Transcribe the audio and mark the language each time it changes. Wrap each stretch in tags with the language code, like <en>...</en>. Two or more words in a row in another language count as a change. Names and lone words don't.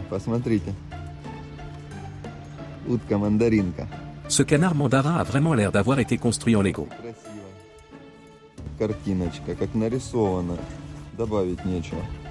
<ru>Посмотрите. Утка-мандаринка.</ru> <fr>Ce canard mandarin a vraiment l'air d'avoir été construit en Lego.</fr> <ru>Красиво. Картиночка, как нарисована. Добавить нечего.</ru>